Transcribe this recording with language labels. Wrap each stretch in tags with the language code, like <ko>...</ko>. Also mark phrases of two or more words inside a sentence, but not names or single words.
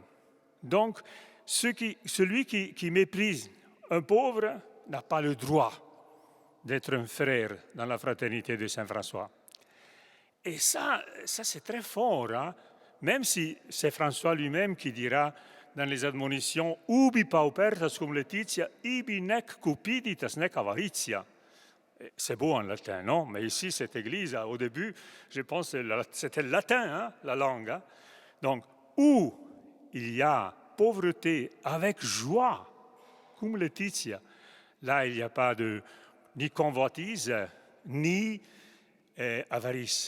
<fr>Donc, celui qui méprise un pauvre n'a pas le droit d'être un frère dans la fraternité de Saint-François. Et ça c'est très fort, hein? Même si c'est François lui-même qui dira dans les admonitions «</fr> <la>ubi paupertas cum laetitia, ibi nec cupiditas nec avaritia ».</la> <fr>C'est beau en latin, non? Mais ici, cette église, au début, je pense que c'était le latin, hein, la langue. Hein? Donc, où il y a pauvreté avec joie,</fr> <la>cum laetitia,</la> <fr>là, il n'y a pas ni convoitise, ni avarice.</fr>